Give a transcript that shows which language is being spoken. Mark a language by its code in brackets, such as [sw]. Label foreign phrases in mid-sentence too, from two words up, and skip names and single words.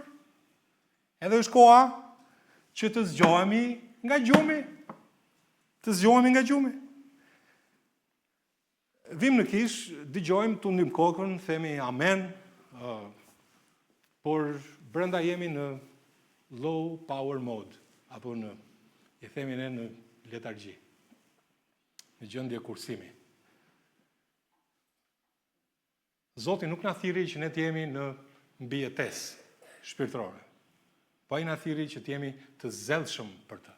[sq] Edhe është koha që të zgjohemi nga gjumi. Të zgjohemi nga gjumi. Vim në kish, dëgjojmë, tundim kokën, themi amen, por brenda jemi në [en] low power mode, [sq] apo i themi ne në letargji, në gjendje kursimi. Zoti nuk na thirrri që ne të jemi në mbijetesë shpirtërore, po ai na thirrri që të jemi të zellshëm për të.